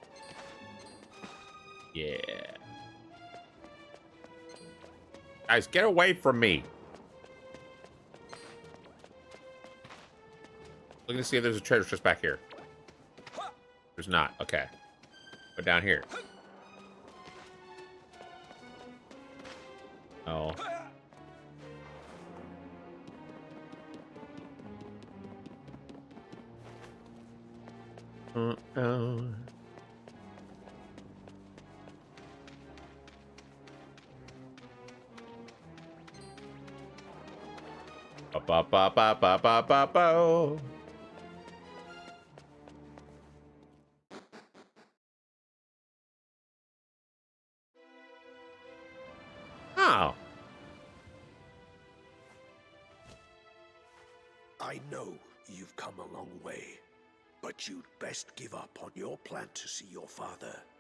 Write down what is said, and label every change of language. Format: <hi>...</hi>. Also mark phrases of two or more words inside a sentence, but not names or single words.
<en>Yeah. Guys, get away from me. Looking to see if there's a treasure chest back here. There's not. Okay. But down here. Oh. Oh. Ba ba ba ba ba ba ba. Oh. I know you've come a long way, but you'd best give up on your plan to see your father.</en>